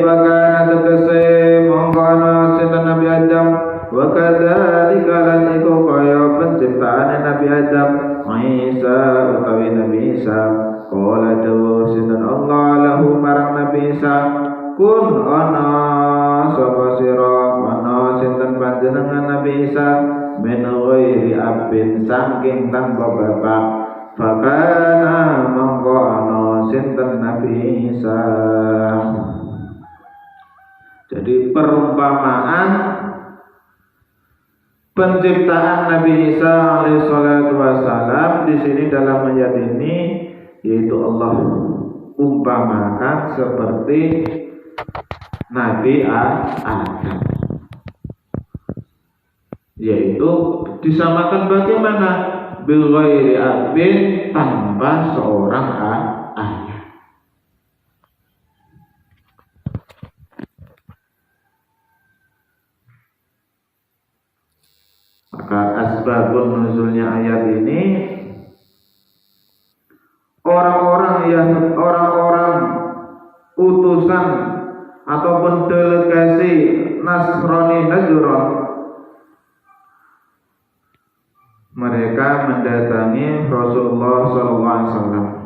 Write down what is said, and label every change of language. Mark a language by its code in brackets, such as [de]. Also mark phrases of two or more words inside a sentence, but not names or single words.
[jv] bakana tegese mangko ana sinten Nabi Adam, [ar] wa kadzalika [jv] lan iku kaya penciptaan Nabi Adam, Isa utawi Nabi Isa, qala dawu sinten Allah lahu marang Nabi Isa, kun ana sapa sira ana sinten panjenengan Nabi Isa, [ar] min ghairi abin [jv] saking tanpa bapak, fakana mangko ana sinten Nabi Isa. [id] Jadi perumpamaan penciptaan Nabi Isa [ar] alaihissalatu wassalam [id] di sini dalam ayat ini, yaitu Allah umpamakan seperti Nabi Adam, yaitu disamakan bagaimana, [ar] bil ghairi abin [id] tanpa seorang ayah. Maka asbabun nuzulnya ayat ini, orang-orang utusan ataupun delegasi Nasrani Najran, mereka mendatangi Rasulullah SAW.